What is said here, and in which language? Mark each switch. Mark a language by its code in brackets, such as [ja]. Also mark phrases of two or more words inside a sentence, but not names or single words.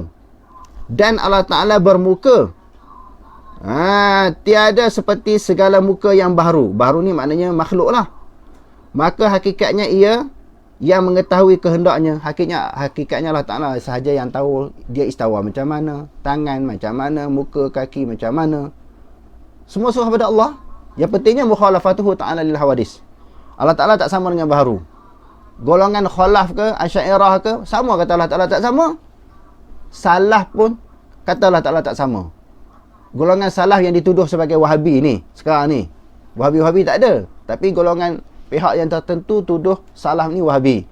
[ms] Dan Allah Ta'ala bermuka, tiada seperti segala muka yang baharu. Baharu ni maknanya makhluk lah. Maka hakikatnya ia yang mengetahui kehendaknya. Hakikatnya Allah Ta'ala sahaja yang tahu dia istawa macam mana, tangan macam mana, muka, kaki macam mana. Semua surah pada Allah. Yang pentingnya [ar] مخالفته تعالى للحوادث. [ms] Allah Ta'ala tak sama dengan baharu. Golongan khalaf ke, Asy'ariyah ke, sama kata Allah Ta'ala tak sama. Salah pun kata Allah Ta'ala tak sama. Golongan salah yang dituduh sebagai Wahabi ni, sekarang ni, Wahabi tak ada. Tapi golongan pihak yang tertentu tuduh salah ni Wahabi.